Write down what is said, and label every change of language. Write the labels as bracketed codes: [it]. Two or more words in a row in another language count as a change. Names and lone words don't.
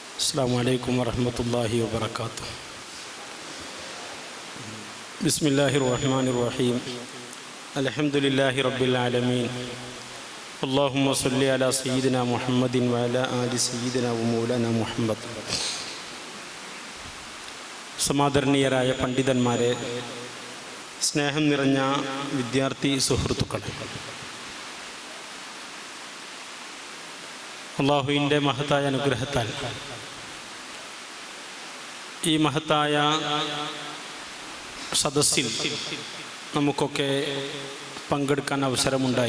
[ar] السلام عليكم ورحمة الله وبركاته. بسم الله الرحمن الرحيم. الحمد لله رب العالمين. اللهم صل على سيدنا محمد وعلى آل سيدنا ومولانا محمد. [ml] സമാദരണീയരായ പണ്ഡിതന്മാരെ, സ്നേഹം നിറഞ്ഞ വിദ്യാർത്ഥി സുഹൃത്തുക്കളെ, അള്ളാഹുവിൻ്റെ മഹത്തായ അനുഗ്രഹത്താൽ ഈ മഹത്തായ സദസ്സിൽ നമുക്കൊക്കെ പങ്കെടുക്കാൻ അവസരമുണ്ടായി.